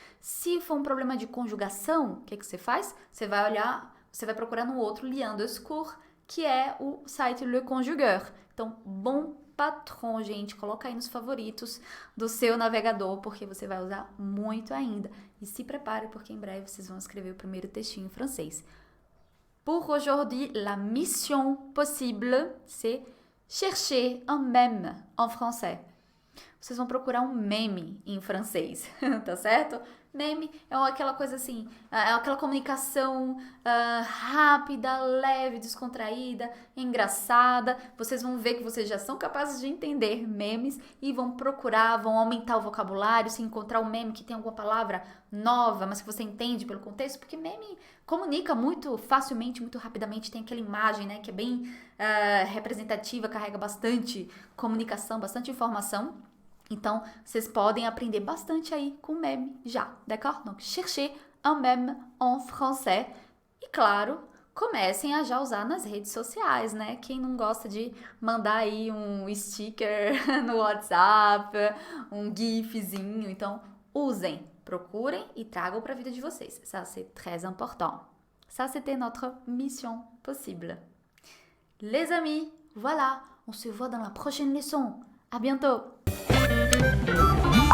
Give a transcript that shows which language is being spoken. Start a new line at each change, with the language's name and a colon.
Portuguese: Se for um problema de conjugação, o que você faz? Você vai procurar no outro lien de secours, que é o site Le Conjugueur. Então, Bon Patron, gente, coloca aí nos favoritos do seu navegador, porque você vai usar muito ainda. E se prepare, porque em breve vocês vão escrever o primeiro textinho em francês.
French: Pour aujourd'hui, la mission possible, c'est chercher un mème en français.
Portuguese: Vocês vão procurar um meme em francês, tá certo? Meme é aquela coisa assim, é aquela comunicação rápida, leve, descontraída, engraçada. Vocês vão ver que vocês já são capazes de entender memes e vão procurar, vão aumentar o vocabulário, se encontrar um meme que tem alguma palavra nova, mas que você entende pelo contexto, porque meme comunica muito facilmente, muito rapidamente, tem aquela imagem, né, que é bem representativa, carrega bastante comunicação, bastante informação. Então, vocês podem aprender bastante aí com meme já, d'accord?
French: Donc, cherchez un mème en français.
Portuguese: E, claro, comecem a já usar nas redes sociais, né? Quem não gosta de mandar aí um sticker no WhatsApp, um gifzinho. Então, usem, procurem e tragam para a vida de vocês.
French: Ça, c'est très important. Ça, c'était notre mission possible. Les amis, voilà, on se voit dans la prochaine leçon. À bientôt!
English: Thank you.